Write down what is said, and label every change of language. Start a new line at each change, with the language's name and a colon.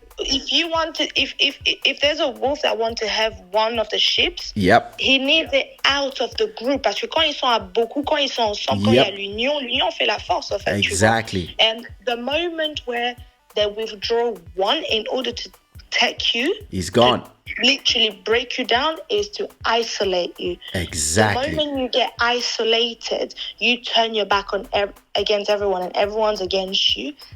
English: If you want to, if there's a wolf that want to have one of the sheep, Yep. he needs it out of the group.
French: Parce que quand ils sont à beaucoup, quand ils sont ensemble, quand il y a l'union fait la force, en fait.
English: Exactly.
French: Tu vois?
English: And the moment where they withdraw one in order to take you, He's gone. literally break you down, is to isolate you. Exactly. The moment you get isolated, you turn your back on against everyone, and everyone's against you.